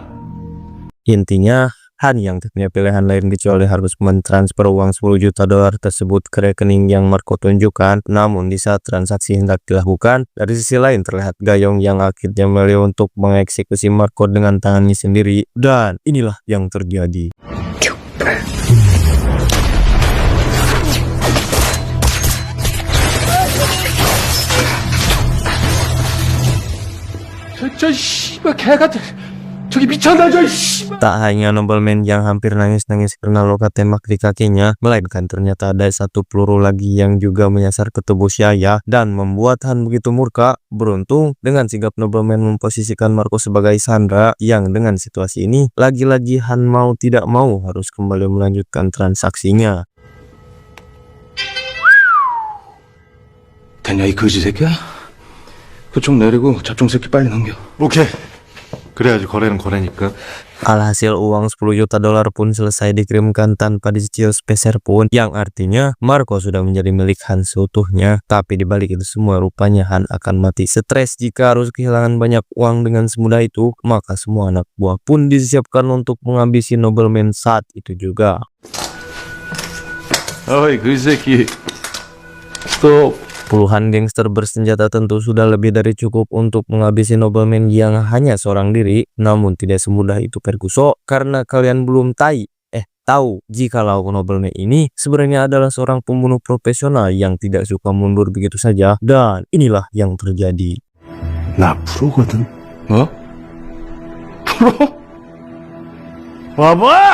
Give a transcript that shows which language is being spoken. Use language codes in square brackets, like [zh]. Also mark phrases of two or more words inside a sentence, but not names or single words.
[id] Intinya, Han yang tak punya pilihan lain kecuali harus mentransfer uang $10 juta tersebut ke rekening yang Marco tunjukkan. Namun di saat transaksi hendak dilakukan, dari sisi lain terlihat Gayong yang akhirnya memilih untuk mengeksekusi Marco dengan tangannya sendiri. Dan inilah yang terjadi. [ko] 저 씨발 개 같은. 저기 미쳤나 저 씨발. [id] Tak hanya nobleman yang hampir nangis-nangis karena luka tembak di kakinya, melainkan ternyata ada satu peluru lagi yang juga menyasar ke tubuh Yaya dan membuat Han begitu murka. Beruntung dengan sigap nobleman memposisikan Marco sebagai sandera, yang dengan situasi ini lagi-lagi Han mau tidak mau harus kembali melanjutkan transaksinya. [ko] 됐냐 이 거지 새끼야? 그쪽 내리고 잡종 새끼 빨리 넘겨. 오케이. 그래야지 거래는 거래니까. [id] Alhasil uang $10 juta pun selesai dikirimkan tanpa dicicil sepeser pun, yang artinya Marco sudah menjadi milik Han seutuhnya. Tapi dibalik itu semua, rupanya Han akan mati stres jika harus kehilangan banyak uang dengan semudah itu. Maka semua anak buah pun disiapkan untuk menghabisi nobleman saat itu juga. [ko] 어이 그 새끼. 스톱. [id] Puluhan gangster bersenjata tentu sudah lebih dari cukup untuk menghabisi nobleman yang hanya seorang diri. Namun tidak semudah itu Perkuso, karena kalian belum tahu jikalau nobleman ini sebenarnya adalah seorang pembunuh profesional yang tidak suka mundur begitu saja. Dan inilah yang terjadi. [ko] 나 프로거든. 어? 프로? 와봐!